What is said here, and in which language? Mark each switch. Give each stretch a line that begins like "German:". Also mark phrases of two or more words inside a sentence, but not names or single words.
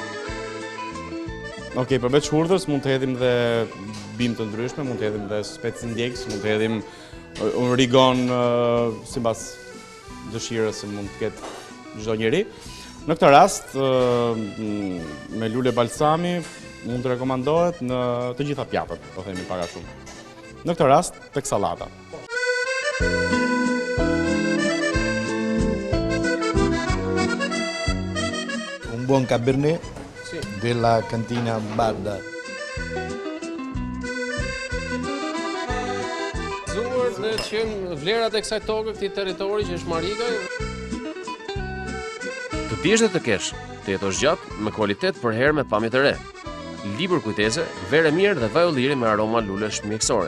Albanian: Okej, përveç hurdhës mund të hedhim dhe bimë të ndryshme, mund të hedhim dhe specë ndjekës, mund të hedhim rigon sipas dëshirës që mund të ketë çdo njeri. Në këtë rast, me lule balsami mund të rekomandohet në të gjitha pjatat, po themi para shumë. Në këtë rast, tek sallata.
Italian: Un buon cabernet della cantina Barda.
Albanian: Zuar dhe që vlerat e kësaj toke, këtij territori që është Marikaj. Të pjesh dhe të kesh, të jetosh gjatë me kualitet për herë me pamje të re. Libër kujtese, verë mirë dhe vaj ulliri me aroma lulesh mjekësore.